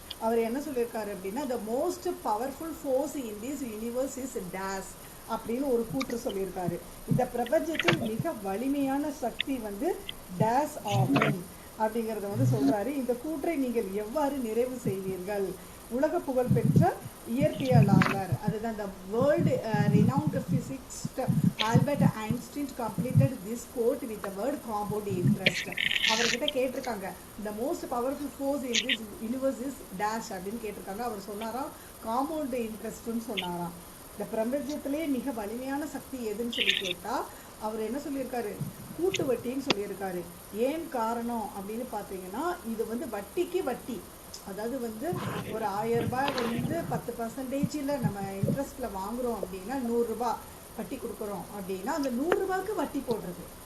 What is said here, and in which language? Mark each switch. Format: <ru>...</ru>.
<ta>அவர் என்ன சொல்லியிருக்காரு அப்படின்னா,</ta> <en>the most powerful force in this universe is tears</en> <ta>அப்படின்னு ஒரு கூற்று சொல்லியிருக்காரு. இந்த பிரபஞ்சத்தில் மிக வலிமையான சக்தி வந்து டேஸ் ஆகும் அப்படிங்கிறத வந்து சொல்கிறாரு. இந்த கூற்றை நீங்கள் எவ்வாறு நிறைவு செய்வீர்கள்? உலக புகழ்பெற்ற இயற்பியலாளர், அதுதான்</ta> <en>the world renowned physicist Albert Einstein completed this quote with the word compound interest.</en> <ta>அவர்கிட்ட கேட்டிருக்காங்க,</ta> <en>the most powerful force in this universe is dash</en> <ta>அப்படின்னு கேட்டிருக்காங்க. அவர் சொன்னாராம் காம்பவுண்ட் இன்ட்ரெஸ்ட்னு சொன்னாராம். இந்த பிரபஞ்சத்திலே மிக வலிமையான சக்தி எதுன்னு சொல்லி கேட்டால் அவர் என்ன சொல்லியிருக்காரு? கூட்டு வட்டின்னு சொல்லியிருக்காரு. ஏன் காரணம் அப்படின்னு பார்த்தீங்கன்னா, இது வந்து வட்டிக்கு வட்டி. அதாவது வந்து ஒரு 1000 ரூபாய் வந்து 10% நம்ம இன்ட்ரெஸ்ட்டில் வாங்குகிறோம் அப்படின்னா 100 ரூபாய் வட்டி கொடுக்குறோம் அப்படின்னா அந்த 100 ரூபாய்க்கு வட்டி போடுறது.</ta>